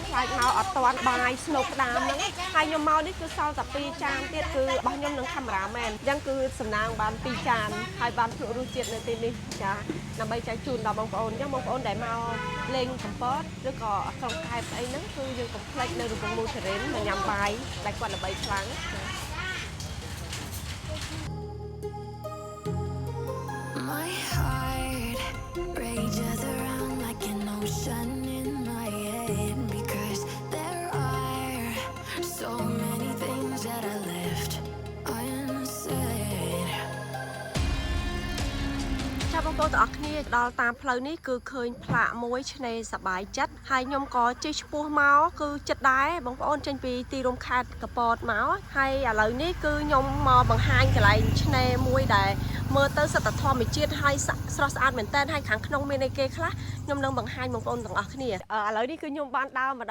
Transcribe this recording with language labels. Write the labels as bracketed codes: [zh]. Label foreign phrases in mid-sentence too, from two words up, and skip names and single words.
[km] ខ្លាចមកអត់ទាន់បាយស្នូកក្តាមហ្នឹងហើយខ្ញុំមកនេះគឺសល់តែ2ចានទៀតគឺរបស់ខ្ញុំនឹងកាមេរ៉ាមែនអញ្ចឹងគឺសំណាងបាន2ចានហើយបានភ្លក់រសជាតិនៅទីនេះចាដើម្បីចែកជូនដល់បងប្អូនអញ្ចឹងបងប្អូនដែលមកលេងកំពតឬក៏ក្រុងកែបអីហ្នឹងគឺយើងកុំភ្លេចនៅរង្វង់មូលធរេនមកញ៉ាំបាយដែលគាត់ល្បីខ្លាំង [en] My heart rages around like an ocean in my head because there are so many things that I left unsaid. [km] ចាំបងប្អូនទាំងអស់គ្នាដល់តាមផ្លូវនេះគឺឃើញផ្លាកមួយឆ្នេរសបាយចិត្តហើយខ្ញុំក៏ជិះឆ្ពោះមកគឺចិត្តដែរបងប្អូនចេញពីទីរួមខេត្តកពតមកហើយឥឡូវនេះគឺខ្ញុំមកបង្ហាញ កន្លែងឆ្នេរមួយដែលមើលទៅសិតតែធម្មជាតិហើយស្រស់ស្អាតមែនតើហើយខាងក្នុងមានអីគេខ្លះខ្ញុំនឹងបង្ហាញបងប្អូនទាំងអស់គ្នាឥឡូវនេះគឺខ្ញុំបានដើរមក